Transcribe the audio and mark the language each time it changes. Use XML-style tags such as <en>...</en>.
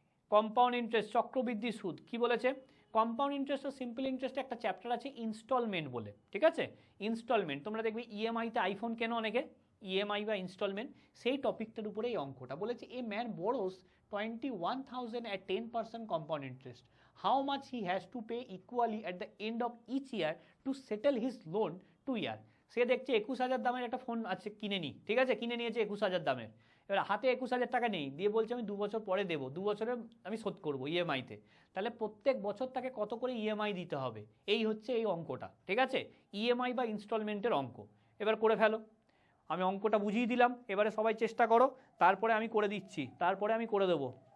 <bn>Compound interest, চক্রবৃদ্ধি সুদ। কি বলেছে? কম্পাউন্ড ইন্টারেস্ট ও সিম্পল ইন্টারেস্টে একটা চ্যাপ্টার আছে ইনস্টলমেন্ট বলে, ঠিক আছে? ইনস্টলমেন্ট, তোমরা দেখবে ইএমআইতে আইফোন কেন অনেকে, ইএমআই বা ইনস্টলমেন্ট, সেই টপিকটার উপরে এই অঙ্কটা বলেছে।</bn> <en>A man borrows 21,000 at 10% compound interest. How much he has to pay equally at the end of each year to settle his loan 2 year?</en> <bn>সে দেখছে 21,000 দামের একটা ফোন আছে, কিনে নি, ঠিক আছে, কিনে নিয়েছে 21,000 দামের। এবার হাতে 21,000 টাকা নেই, দিয়ে বলছে আমি 2 বছর পরে দেবো, 2 বছরে আমি শোধ করবো ইএমআইতে। তাহলে প্রত্যেক বছর তাকে কত করে ইএমআই দিতে হবে, এই হচ্ছে এই অঙ্কটা, ঠিক আছে? ইএমআই বা ইনস্টলমেন্টের অঙ্ক। এবার করে ফেলো, আমি অঙ্কটা বুঝিয়ে দিলাম, এবারে সবাই চেষ্টা করো, তারপরে আমি করে দিচ্ছি, তারপরে আমি করে দেবো।</bn>